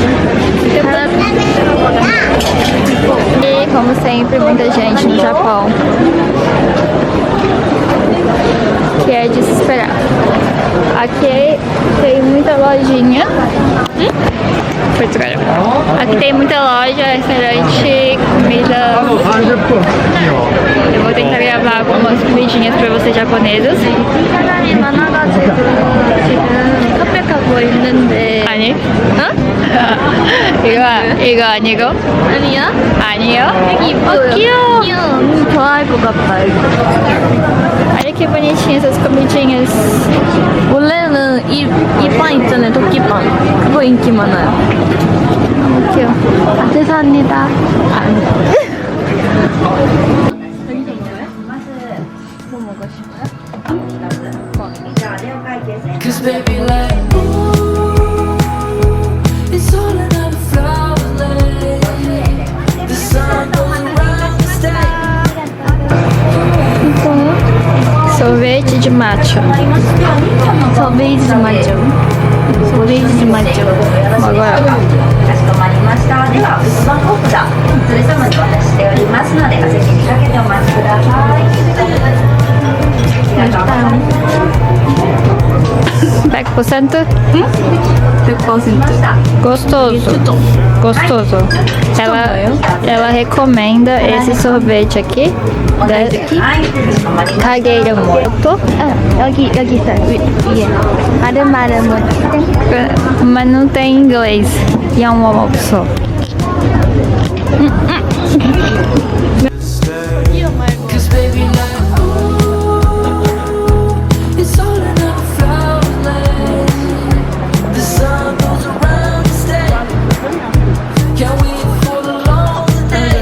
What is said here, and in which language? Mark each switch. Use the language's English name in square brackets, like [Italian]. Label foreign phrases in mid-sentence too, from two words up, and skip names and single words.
[Portuguese] E como sempre, muita gente no Japão, que é de se esperar. Aqui tem muita lojinha. Aqui tem muita loja, restaurante, comida. Eu vou tentar gravar algumas comidinhas pra vocês japonesas. [Korean] 사람이 많아가지고 지금 카페 가고 있는데. 아니? 이거 아니고? 아니야? 아니요? 되게 이뻐요. 귀여워. 언니 좋아할 것 같다 이거. [Portuguese] Olha que bonitinhas essas comidinhas. [Korean] 원래는 이빵 있잖아요, 도끼빵. 그거 인기 많아요. [Portuguese] Aqui, ó. [Korean] 죄송합니다. [English] Cause baby like ooh, it's all another flower lane. The sun goes around the state. [Portuguese] Sorvete de matcha. Sorvete de matcha. Sorvete de matcha. Agora. [Japanese] ターではスマホ札それ様に渡しておりますのでお席にかけてお待ちください。ありがとうございます。 100%? 100%. [Portuguese] Gostoso. Gostoso. Ela recomenda esse sorvete aqui. Cagueira Moto. [Korean] 여기 있어요. 위에. 아름아름 [Portuguese] Mas não tem em inglês. E é uma opção. [English] Cause baby like ooh, it's all another flower land. The sun goes around the state. Can't wait for the long day.